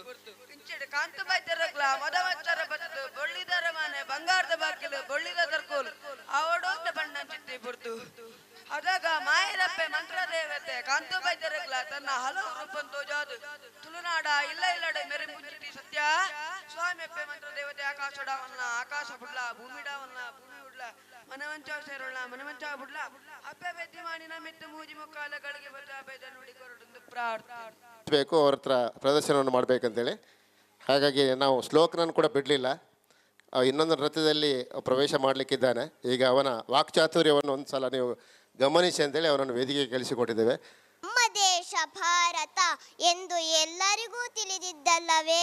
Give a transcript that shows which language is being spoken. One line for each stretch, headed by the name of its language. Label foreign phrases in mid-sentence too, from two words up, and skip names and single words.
Tulu: ಇಂಚಿಡಿ ಕಾಂತು ಬೈತೆರಗ್ಲ ಮದವಚ್ಚರ ಬತ್ತು ಬೊಳ್ಳಿದರ ಮನೆ ಬಂಗಾರದ ಬಾಕಿಲು ಬೊಳ್ಳಿದ ತರ್ಕೋಲು ಅವಡೋಂದ ಬಣ್ಣಂಚಿಟ್ಟಿ ಬರ್ತು ಅದಾಗ ಮಾಯರಪ್ಪೆ ಮಂತ್ರ ದೇವತೆ ಕಾಂತು ಬೈತೆರಗ್ಲ ತನ್ನ ಹಲವು ರೂಪನ್ ತೋಜಾದು ತುಳುನಾಡ ಇಲ್ಲ ಇಲ್ಲಡೆ ಮೆರೆ ಮುಂಚಿಟಿ ಸತ್ಯ ಸ್ವಾಮಿ ಅಪ್ಪೆ ಮಂತ್ರ ದೇವತೆ ಆಕಾಶಡವನ್ನ ಆಕಾಶ ಬುಡ್ಲ ಭೂಮಿಡವನ್ನ ಭೂಮಿ ಉಡ್ಲ ಮನವಂಚ ಸೇರೋಳ ಮನವಂಚ ಬುಡ್ಲ ಅಪ್ಪೆ ಬೆದ್ದಿ ಮಾಡಿನ ಮೆತ್ತು ಮೂಜಿ ಮುಕ್ಕಾಲಗಳಿಗೆ ಬತ್ತ ಬೇದ ನುಡಿ ಕೊರಡು ಪ್ರಾರ್ಥನೆ
Kannada: ಬೇಕು ಅವ್ರ ಹತ್ರ ಪ್ರದರ್ಶನವನ್ನು ಮಾಡಬೇಕಂತೇಳಿ. ಹಾಗಾಗಿ ನಾವು ಶ್ಲೋಕನನ್ನು ಕೂಡ ಬಿಡಲಿಲ್ಲ. ಇನ್ನೊಂದು ನೃತ್ಯದಲ್ಲಿ ಪ್ರವೇಶ ಮಾಡಲಿಕ್ಕಿದ್ದಾನೆ. ಈಗ ಅವನ ವಾಕ್ಚಾತುರ್ಯವನ್ನು ಒಂದು ಸಲ ನೀವು ಗಮನಿಸಿ ಅಂತೇಳಿ ಅವನನ್ನು ವೇದಿಕೆಗೆ ಕಳಿಸಿಕೊಟ್ಟಿದ್ದೇವೆ. ನಮ್ಮ ದೇಶ ಭಾರತ ಎಂದು ಎಲ್ಲರಿಗೂ ತಿಳಿದಿದ್ದಲ್ಲವೇ?